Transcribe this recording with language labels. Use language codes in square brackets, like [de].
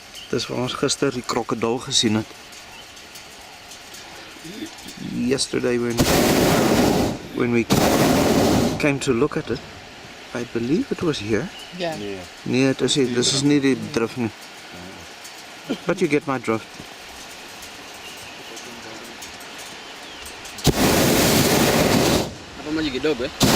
[af] Dis waar ons gister die krokodil gesien het. [en] Yesterday when we came to look at it, I believe it was here. [af] Ja. Nee, het is nie, dis is nie die drift nie. [en] But you get my drift. [sw] Hapa maji kidogo